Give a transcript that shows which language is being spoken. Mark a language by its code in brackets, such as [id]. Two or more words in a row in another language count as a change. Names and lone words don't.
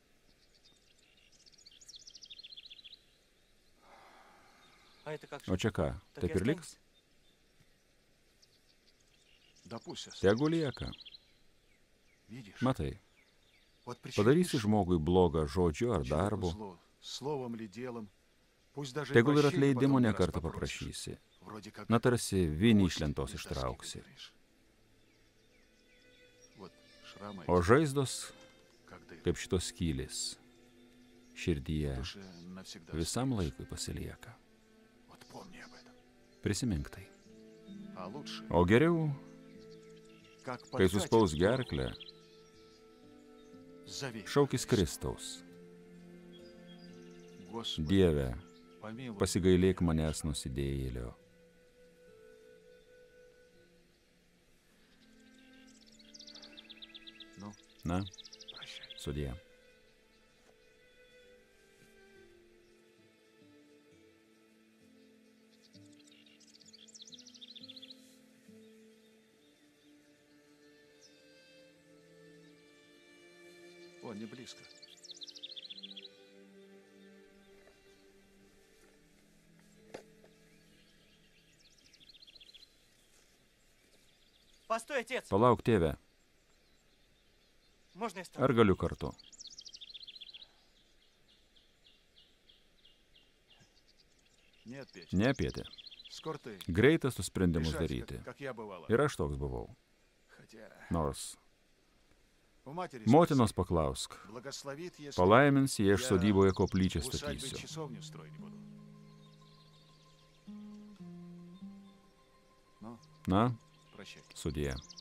[ru] А это как [lt] O čia ką, taip ir liks? [ru] Да пусть останется. [lt] Tegu lieka. [ru] Видишь? [lt] Matai, [ru] Вот [lt] padarysi [ru] причинишь [lt] žmogui blogą žodžiu ar [ru] человеку [lt] darbu, [ru] зло, словом ли делом, пусть даже и [lt] tegul ir [ru] прощения [lt] atleidimo [ru] потом не [lt] ne [ru] раз [lt] kartą [ru] попросишь. [lt] paprašysi. [ru] Вроде как [lt] Na tarsi vinį iš [ru] кость [lt] lentos [ru] из доски [lt] ištrauksi. [ru] выберешь. Вот шрамы [lt] O [ru] эти, [lt] žaizdos, [ru] как дыры, [lt] kaip šitos skylės, širdyje [ru] в душе навсегда [lt] visam [ru] остаются. [lt] laikui pasilieka. [ru] Вот помни об этом. [lt] Prisimink tai. [ru] А лучше, [lt] O geriau, [ru] как [lt] kai [ru] подкатит [lt] suspaus [ru] горло, [lt] gerklę, [ru] зови [lt] šaukis [ru] Христа. [lt] Kristaus. [ru] Господи, [lt] Dieve, [ru] помилуй [lt] pasigailėk manęs nusidėjėlio. [ru] Ну, [lt] Na, [ru] прощай. [lt] sudie. [ru] О, не близко. Постой, отец! [lt] Palauk, tėve, [ru] Можно я стану? [lt] ar galiu kartu? [ru] Нет, Петя. [lt] Ne, Pėtė. [ru] Скоро ты. [lt] Greitas su sprendimus [ru] Решать, [lt] daryti. [ru] как я бывала. [lt] Ir aš toks buvau. [ru] Хотя [lt] Nors [ru] у матери [lt] motinos paklausk. [ru] спроси. Благословит, если [lt] Palaimins, jei aš [ru] Я [lt] sodyboje koplyčią [ru] в усадьбе [lt] statysiu. [ru] часовню строить буду. Ну, [lt] Na, [ru] прощай. [lt] sudie.